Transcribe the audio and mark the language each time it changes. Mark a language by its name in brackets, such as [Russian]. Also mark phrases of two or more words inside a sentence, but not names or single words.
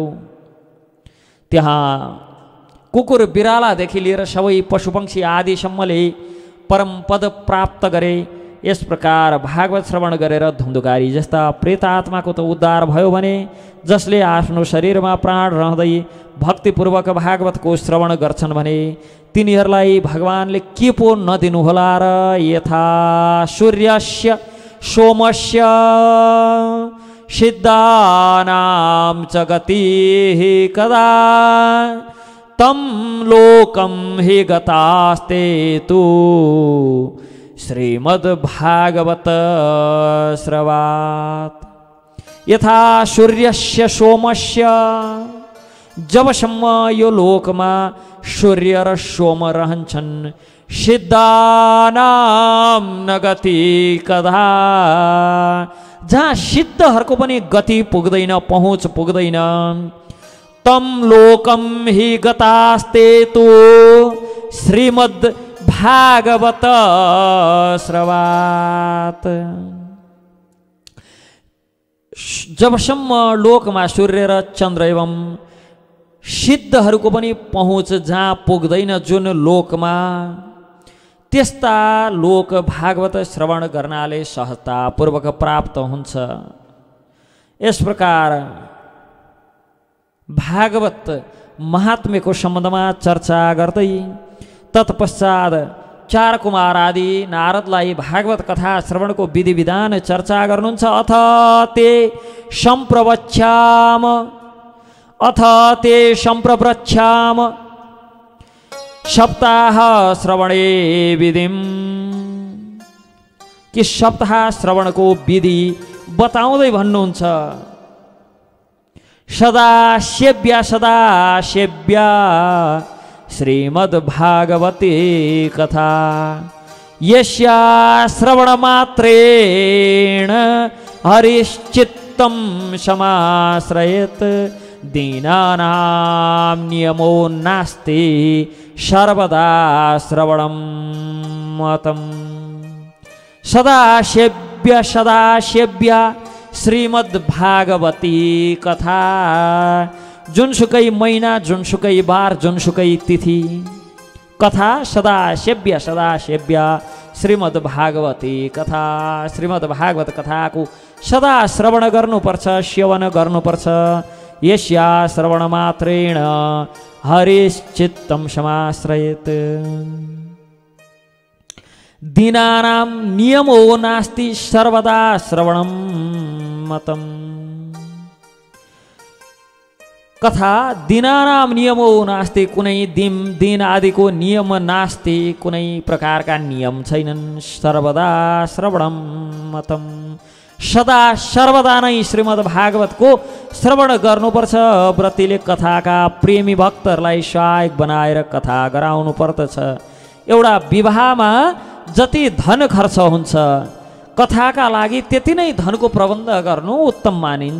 [Nepali] त्यहाँ कुकुर बिरालादेखि लिएर सबै पशुपक्षी आदिसम्मले परम पद प्राप्त गरे। यस प्रकार भागवत श्रवण गरेर धुन्धुकारी जस्ता प्रेतात्माको त उद्धार भयो भने जसले आफ्नो शरीरमा प्राण रहँदै भक्तिपूर्वक भागवतको श्रवण गर्छन् भने तिनीहरूलाई भगवानले के पो नदिनुहोला र। [Sanskrit] यथा सूर्यस्य सोमस्य सिद्धानां च गतिः कदा तं लोकं हि गतास्ते तु श्रीमद्भागवत श्रवात्। यथा सूर्यस्य सोमस्य, [Nepali] जबसम्म यो लोकमा सूर्य र सोम रहन्छन्, [Sanskrit] सिद्धानां न गति कदा, [Nepali] जहाँ सिद्धहरूको पनि गति पुग्दैन, पहुँच पुग्दैन। [Sanskrit] तम लोकम हि गतास्ते तु श्रीमद् भागवत श्रवात्। [Nepali] जबसम्म लोकमा सूर्य र चन्द्र एवं सिद्धहरूको पनि पहुँच जहाँ पुग्दैन, जुन लोकमा, त्यस्ता लोक भागवत श्रवण गर्नाले सहजतापूर्वक प्राप्त हुन्छ। यस प्रकार भागवत महात्म्यको सम्बन्धमा चर्चा गर्दै तत्पश्चात चार कुमार आदि नारदलाई भागवत कथा श्रवणको विधि विधान चर्चा गर्नुहुन्छ। [Sanskrit] अथ ते सम्प्रवृच्छाम सप्ताह श्रवणे विधिम, [Nepali] कि सप्ताह श्रवणको विधि बताउँदै भन्नुहुन्छ। [Sanskrit] सदा सेव्या श्रीमद्भागवती कथा, यस्या श्रवणमात्रेण हरिश्चित्तं समाश्रयेत्, दीनानां नियमो नास्ति सर्वदा श्रवणं मतम्। सदा सेव्या श्रीमद्भागवती कथा, [Nepali] जुनसुकै महिना, जुनसुकै बार, जुनसुकै तिथि, [Sanskrit] कथा सदा सेव्या श्रीमद्भागवती कथा, [Nepali] श्रीमद्भागवत कथाको सदा श्रवण गर्नुपर्छ, सेवन गर्नुपर्छ। [Sanskrit] यस्या श्रवण मात्रेण हरिश्चित्तं समाश्रयेत्, दीनानां नियमो नास्ति सर्वदा श्रवणं मतम्। कथा दिनानाम नियमो नास्ति, [Nepali] कुनै दिन आदिको नियम नास्ति, कुनै प्रकारका नियम छैनन्। [Sanskrit] सर्वदा श्रवणम मतम, [Nepali] सदा सर्वदा नै श्रीमद् भागवतको श्रवण गर्नुपर्छ। व्रतीले कथाका प्रेमी भक्तहरूलाई सहायक बनाएर कथा गराउनु पर्दछ। एउटा विवाहमा जति धन खर्च हुन्छ, कथाका लागि त्यति नै धनको प्रबन्ध गर्नु उत्तम मानिन्छ।